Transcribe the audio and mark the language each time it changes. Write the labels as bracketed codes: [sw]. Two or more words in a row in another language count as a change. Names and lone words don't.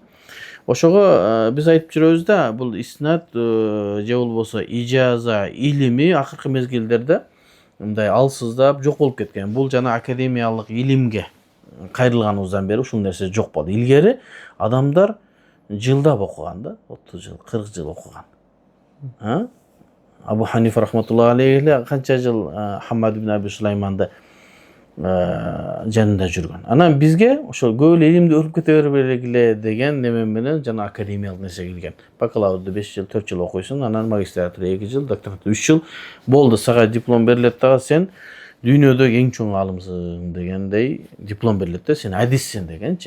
[ky] Ошого биз айтып жүрөбүз да, бул иснат же болбосо ижаза илими акыркы мезгилдерде мындай алсыздап жок болуп кеткен. Бул жана академиялык илимге кайрылганыбыздан бери ушул нерсе жок болду. Илгери адамдар жылдап окуган да, 30 жыл, 40 жыл окуган. Абу Ханифа [ar] رحمة الله عليه [ky] канча жыл Хаммад ибн Аби Сулайманды жанында жүргөн. Анан бизге ошол көп эле илимди өтүп кете бергиле деген неме менен жана академиялык нерсе келген. Бакалаврды 5 жыл, 4 жыл окуйсуң, анан магистратура 2 жыл, докторатура 3 жыл болду. Сага диплом берилет дагы сен дүйнөдөгү эң чоң алымсың дегендей диплом берилет да, сен адиссиң дегенчи.